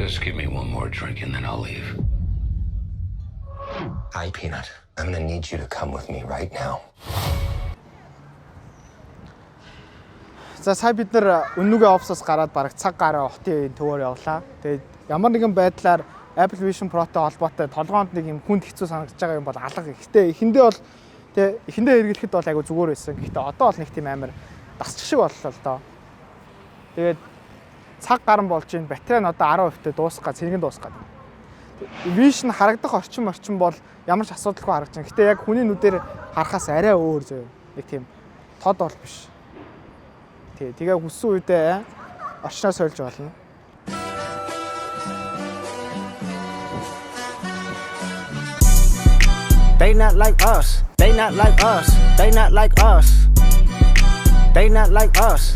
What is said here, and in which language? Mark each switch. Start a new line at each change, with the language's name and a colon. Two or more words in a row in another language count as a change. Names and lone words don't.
English: Just give me one more drink and then I'll leave. Hi, Peanut. I'm gonna need you to come with me right now.
Mongolian: За сая бид нар өнөөгөө офсоос гараад бараг цаг гараа хотын төвөөр явлаа. Тэгээд ямар нэгэн байдлаар Apple Vision Pro-той холбоотой толгоонд нэг юм хүнд хэцүү санагдаж байгаа юм бол алга. Гэхдээ эхэндээ бол тэгээ эхэндээ хэрэглэхэд бол айгу зүгээр байсан. Гэхдээ одоо бол нэг тийм амар дасчих шиг боллоо л доо. Тэгээд цаг гарan болж ийн батарей нь одоо 10%-тэй дуусах га цэнгэн дуусах га. Vision харагдах орчин бол ямар ч асуудалгүй харагдаж байна. Гэтэ яг хүний нүдээр харахаас арай өөр зөө. Нэг тийм тод бол биш. Тэгээ хүссэн үедээ орчноо сольж болно.
English: They not like us. They not like us. They not like us. They not like us.